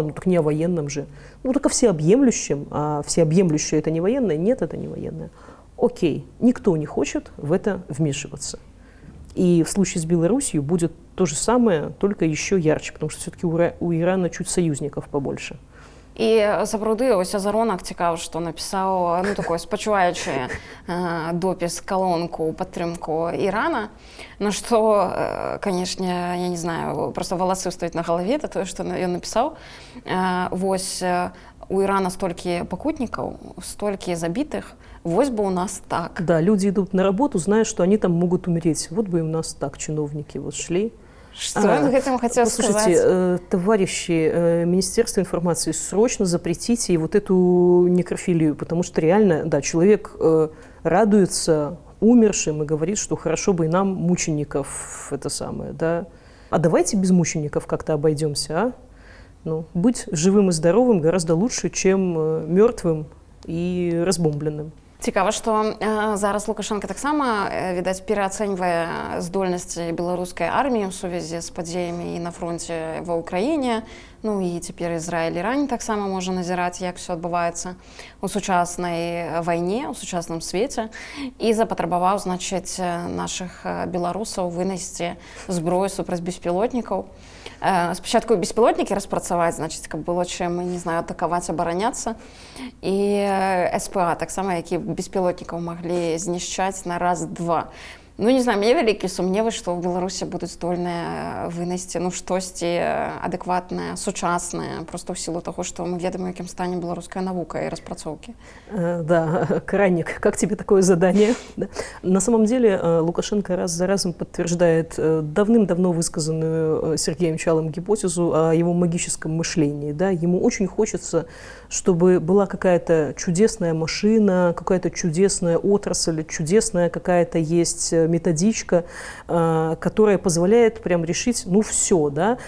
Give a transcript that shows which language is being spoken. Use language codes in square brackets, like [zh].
[ru] Ну так не о военном же. Ну только всеобъемлющем, а всеобъемлющее это не военное? Нет, это не военное. Окей, никто не хочет в это вмешиваться. И в случае с Беларусью будет то же самое, только еще ярче, потому что все-таки у Ирана чуть союзников побольше. [be] І сапраўды ось Азаронак цікаў, што напісаў ну такой спачуваючы допіс калонку ў падтрымку Ірана, на што, канешне, я не знаю, просто валасы стаюць на галаве, это тое, што ён напісаў. Вось у Ірана столькі пакутнікаў, столькі забітых, вось бы у нас так. [ru] Да, люди идут на работу, зная, что они там могут умереть. Вот бы и у нас так чиновники вот шли. Что он этим хотел сказать? Слушайте, товарищи, Министерство информации, срочно запретите и вот эту некрофилию, потому что реально, да, человек радуется умершим и говорит, что хорошо бы и нам мучеников это самое, да. А давайте без мучеников как-то обойдемся, а? Ну, быть живым и здоровым гораздо лучше, чем мертвым и разбомбленным. [be] Цікава, што зараз Лукашенко таксама, відаць, пераацэньвае здольнасці беларускай арміі ў сувязі з падзеямі і на фронце ва ўкраіне. Ну і цяпер Ізраіль і Іран таксама можа назіраць, як все адбываецца у сучаснай вайне, у сучасным свеце. І запатрабаваў, значыць, нашых беларусаў вынесці зброю супраць беспілотнікаў. Спачатку беспілотнікі распрацаваць, значыць, каб было чым, не знаю, атакаваць, абараняцца. І СПА таксама, які беспілотнікаў маглі знішчаць на раз-два. Ну, не знаю, мне вялікія сумневы, што ў Беларусі будуць здольныя вынесці, ну, штосьці адэкватнае, сучаснае, просто ў сілу таго, што мы ведаем, якім стане беларуская навука и распрацоўкі. [ru] Да, Каранник, как тебе такое задание? На самом деле Лукашенко раз за разом подтверждает давным-давно высказанную Сергеем Чалым гипотезу о его магическом мышлении. Да? Ему очень хочется, чтобы была какая-то чудесная машина, какая-то чудесная отрасль, чудесная какая-то есть методичка, которая позволяет прям решить, ну, все, да.